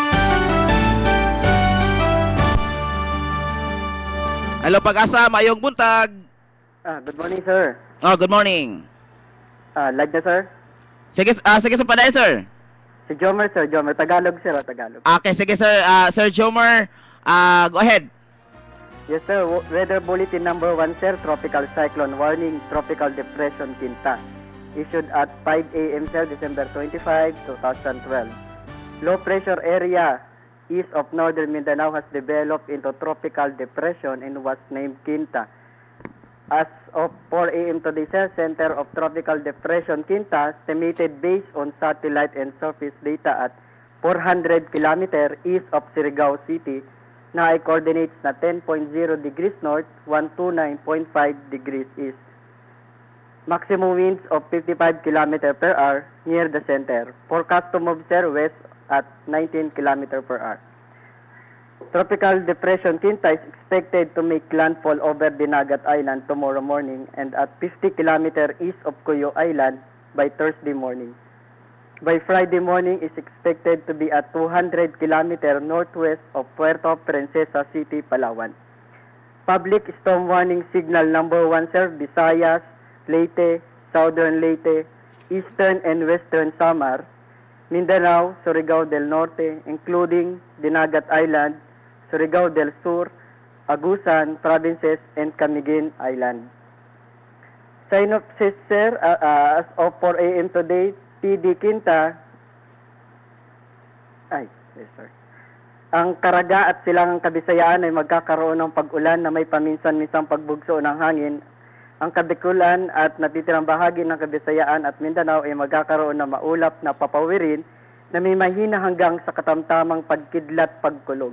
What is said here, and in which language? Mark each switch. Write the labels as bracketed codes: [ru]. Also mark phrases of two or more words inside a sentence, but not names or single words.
[ceb] Hello Pag-asa, mayong buntag. [en] Good morning, sir. Oh, good morning. [ceb] Live na, sir. Sige, sige sa padayon, sir. Si Jomer, sir. Jomer. Tagalog, sir. Tagalog. [en] Okay, sige, sir. Sir Jomer, go ahead. Yes, sir. Weather Bulletin number 1, sir. Tropical Cyclone Warning, Tropical Depression Quinta. Issued at 5 a.m., sir, December 25, 2012. Low pressure area east of northern Mindanao has developed into tropical depression and was named Quinta. As of 4 a.m. today, sir, center of tropical depression Quinta estimated based on satellite and surface data at 400 km east of Surigao City na ay coordinates na 10.0 degrees north, 129.5 degrees east. Maximum winds of 55 km per hour near the center. Forecast to move, sir, west at 19 km per hour. Tropical Depression Quinta is expected to make landfall over Dinagat Island tomorrow morning and at 50 km east of Cuyo Island by Thursday morning. By Friday morning is expected to be at 200 km northwest of Puerto Princesa City, Palawan. Public storm warning signal number 1, sir, Visayas, Leyte, Southern Leyte, Eastern and Western Samar, Mindanao, Surigao del Norte, including Dinagat Island, Surigao del Sur, Agusan provinces, and Camiguin Island. Synopsis, sir, as of 4 a.m. [tl] today, PD Quinta, ang Caraga at Silangang Kabisayaan ay magkakaroon ng pag-ulan na may paminsan-minsang pagbugso ng hangin. Ang Kabikulan at natitirang bahagi ng Kabisayaan at Mindanao ay magkakaroon ng maulap na papawirin na may mahina hanggang sa katamtamang pagkidlat pagkulog.